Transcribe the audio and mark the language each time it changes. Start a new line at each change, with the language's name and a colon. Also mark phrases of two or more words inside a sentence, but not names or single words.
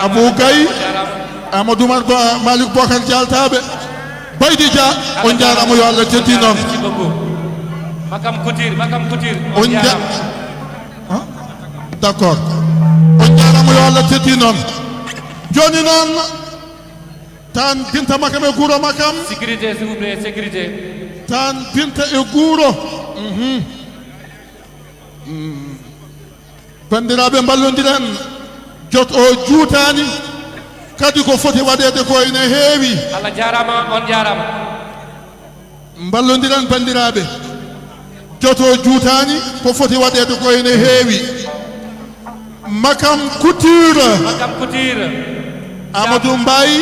Fula: Abou Gaye Amadou Oumar Malick Bocar Dialtaɓe Baydi Dia on jarama yo Allah teddi noon Makam Couture on d'accord on jarama yo Allah teddi noon joni noon tan Binta Makam e guuro Makam
French: sécurité s'il vous plaît sécurité
Fula: tan Binta e guuro bandiraɓe ballodiren jot o juutani kadi ko foti waɗede ko ene heewi Allah jarama on jarama ballodiren bandiraɓe jot o juutani ko foti waɗede ko ene heewi Makam Couture Amadou Mbaye